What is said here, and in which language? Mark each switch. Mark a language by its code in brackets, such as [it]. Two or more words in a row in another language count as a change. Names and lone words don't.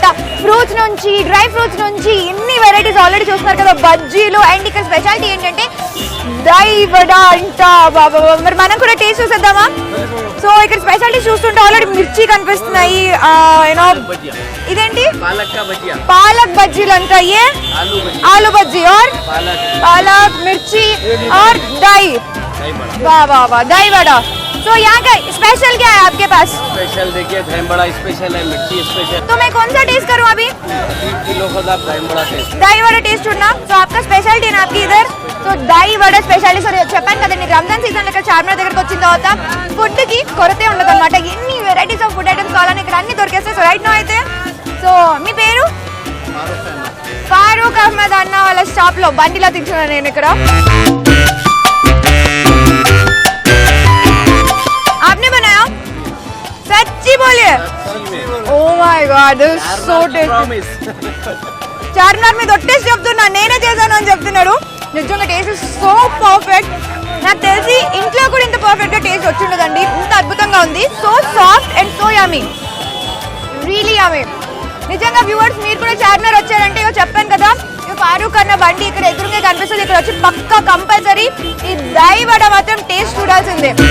[te] ఫ్రూట్స్ నుంచి, [en] dry fruits [te] నుంచి ఇన్ని [en] varieties already [te] చూస్తున్నారు కదా, బజ్జీలు. అండ్ ఇక్కడ స్పెషాలిటీ ఏంటంటే దై వడ అంట. బాబా మరి మనం కూడా టేస్ట్ చూసేద్దామా? సో ఇక్కడ స్పెషాలిటీ చూస్తుంటే ఆల్రెడీ మిర్చి కనిపిస్తున్నాయి. యూనో ఇదేంటి పాలక్ బజ్జీలు అంట. [hi] ए आलू बज्जी और पालक मिर्ची और दही. वाह वाह वाह, दही वड़ा. तो यहाँ का स्पेशल क्या है आपके पास? स्पेशल देखिए दही बड़ा स्पेशल है, मिर्ची स्पेशल. तो मैं कौन सा टेस्ट करूँ अभी? 3 किलो खुद आप दही बड़ा टेस्ट दही वड़ा टेस्ट [te] చూడనా సో [hi] आपका स्पेशलिटी ना आपकी इधर [te] సో [hi] दही वड़ा [te] స్పెషాలిటీ సో చెప్పాను కదండి రంజాన్ సీజన్ లో ఇక్కడ చార్మినార్ దగ్గరికి వచ్చిన తర్వాత ఫుడ్ కి కొరతే ఉండదు అనమాట ఎన్ని [en] varieties of food items [te] కావాలని ఇక్కడ అన్ని దొరికేస్తాయి సో [en] right now [te] అయితే సో మీ పేరు ఫారూక్ అహ్మద్ అన్న వాళ్ళ షాప్ లో బండిలో తింటున్నాను నేను ఇక్కడ [hi] आपने बनाया सच्ची बोलिए [en] oh my god this so tasty [te] చార్మినార్ మీద ఒట్టేసి చెప్తున్నా నేనే చేశాను అని చెప్తున్నాడు నిజంగా [en] taste so perfect [te] నాకు తెలిసి ఇంట్లో కూడా ఇంత పర్ఫెక్ట్ గా టేస్ట్ వచ్చిండదండి ఇంత అద్భుతంగా ఉంది [en] so soft and so yummy really yummy [te] నిజంగా వ్యూవర్స్ మీరు కూడా చార్మినార్ వచ్చారంటే ఇక చెప్పాను కదా ఫారూక్ అన్న బండి ఇక్కడ ఎదురుగా కనిపిస్తుంది ఇక్కడ వచ్చి పక్కా కంపల్సరీ ఈ [hi] दही वड़ा [te] మాత్రం టేస్ట్ చూడాల్సిందే